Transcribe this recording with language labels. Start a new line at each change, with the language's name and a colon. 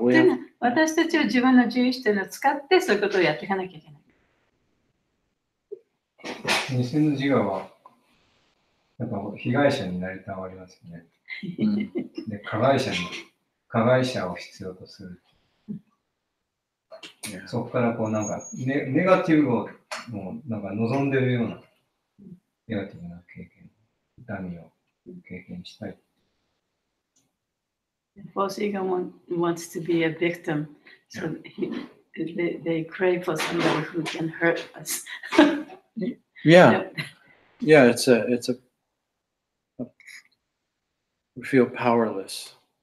English: We
Japanese: で
English: have,
Japanese: も私たちは自分の自由意志というのを使ってそういうことをやっていかなきゃいけない。偽の自我は、やっぱ被害者になりたがりますよね。で、加害者を必要とする。そこからこうなんかネガティブをもうなんか望んでるようなネガティブな経験、痛みを経験したい。
English: False ego wants to be a victim, so they crave for somebody who can hurt us. yeah. Yeah, it's a we feel powerless.